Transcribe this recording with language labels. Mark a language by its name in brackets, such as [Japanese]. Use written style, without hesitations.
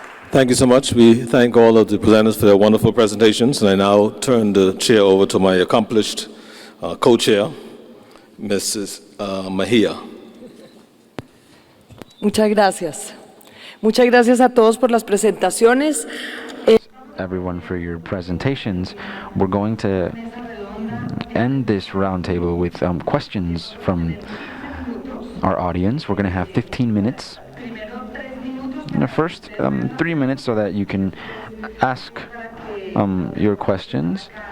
[English] Thank you so much. We thank all of the presenters for their wonderful presentations, and I now turn the chair over to my accomplished co-chair, Mrs. Mejia. [Spanish] Muchas gracias. Muchas gracias a todos por las presentaciones. [English] Everyone for your presentations. We're going to end this roundtable with questions from our audience. We're going to have 15 minutes. In the first 3 minutes so that you can ask your questions.